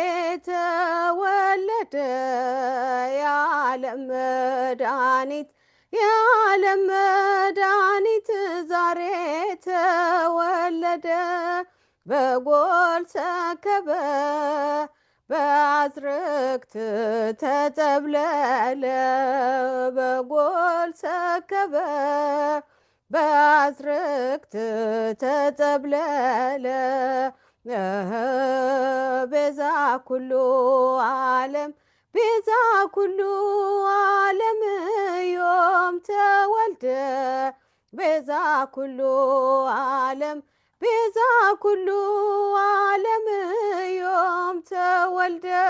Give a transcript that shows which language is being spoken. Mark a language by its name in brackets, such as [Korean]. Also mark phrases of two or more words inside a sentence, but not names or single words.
[Amharic] ተወለደ የዓለም መድኃኒት የዓለም መድኃኒት ዛሬ ተወለደ በጎል ሰከበ በአዝርክት ተጠብለለ በጎል ሰከበ [Geez] በአዝርክት ተጠብለለ ቤዛ ኩሉ ዓለም ቤዛ ኩሉ ዓለም ዮም ተወልደ ቤዛ ኩሉ ዓለም ቤዛ ኩሉ ዓለም ዮም ተወልደ